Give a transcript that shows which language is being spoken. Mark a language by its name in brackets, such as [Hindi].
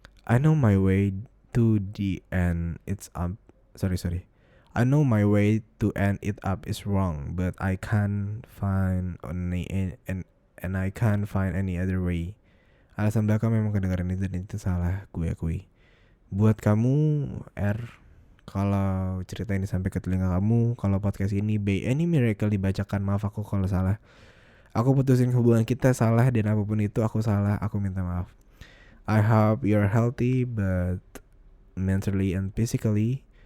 [English] I know my way to the end it's up. Sorry. I know my way to end it up is wrong, but I can't find and I can't find any other way. [Indonesian] Alasan belakang memang kedengaran itu dan itu salah, gue akui. Buat kamu kalau cerita ini sampai ke telinga kamu, kalau podcast ini [English] by any miracle [Indonesian] dibacakan, maaf aku kalau salah. Aku putusin hubungan kita salah dan apapun itu aku salah, aku minta maaf. [English] I hope you're healthy but mentally and physically.